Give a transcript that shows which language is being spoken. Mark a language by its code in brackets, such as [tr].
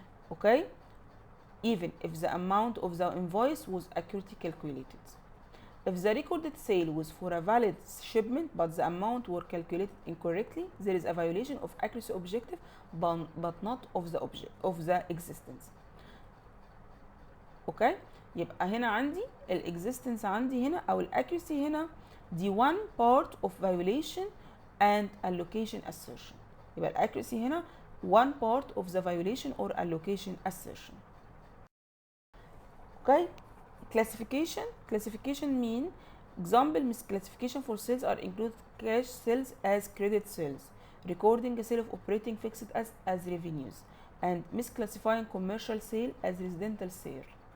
[en] Okay, even if the amount of the invoice was accurately calculated. If the recorded sale was for a valid shipment but the amount were calculated incorrectly, there is a violation of accuracy objective but not of the existence. [ar] Okay, يبقى هنا عندي الاكزيستنس عندي هنا او الاكيرسي هنا دي [en] one part of violation and allocation assertion. [ar] يبقى الاكيرسي هنا [en] one part of the violation or allocation assertion. Okay, classification mean example misclassification for sales are include cash sales as credit sales, recording a sale of operating fixed as revenues, and misclassifying commercial sale as residential sale.